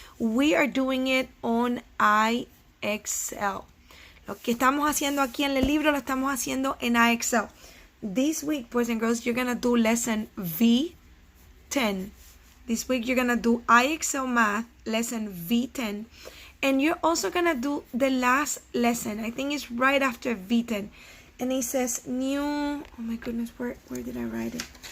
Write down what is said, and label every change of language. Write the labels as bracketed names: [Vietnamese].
[English] We are doing it on iExcel. [Spanish] Lo que estamos haciendo aquí en el libro lo estamos haciendo en iExcel. [English] This week, boys and girls, you're going to do lesson V10. This week, you're going to do iExcel Math, lesson V10. And you're also going to do the last lesson. I think it's right after V10. And it says new. Oh my goodness, where did I write it?